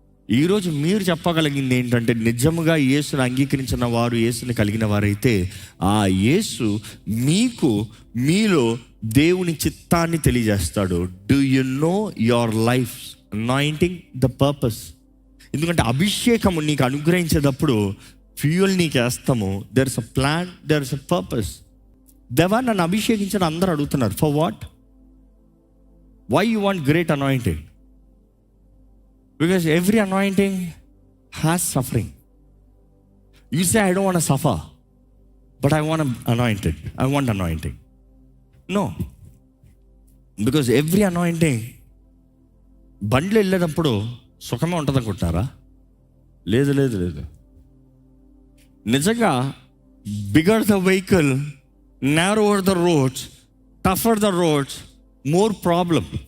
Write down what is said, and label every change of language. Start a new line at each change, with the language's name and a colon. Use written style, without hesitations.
Telugu: ఈరోజు మీరు చెప్పగలిగింది ఏంటంటే, నిజముగా యేసుని అంగీకరించిన వారు, యేసుని కలిగిన వారైతే, ఆ యేసు మీలో దేవుని చిత్తాన్ని తెలియజేస్తాడు.
English: Do you know your life anointing the purpose?
Telugu: ఎందుకంటే అభిషేకము నీకు అనుగ్రహించేటప్పుడు ఫ్యూయల్ నీకు వేస్తాము.
English: There is a plan, there is a purpose.
Telugu: దేవా నన్ను అభిషేకించడం అందరూ అడుగుతున్నారు,
English: For what? Why you want great anointing? Because every anointing has suffering. You say, I don't want to suffer, but I want anointed. I want anointing. No. Because every anointing,
Telugu: బండ్లు వెళ్ళేటప్పుడు సుఖమే ఉంటుంది అనుకుంటున్నారా? లేదు. నిజంగా
English: Bigger the vehicle, narrower the roads, tougher the roads, more problem.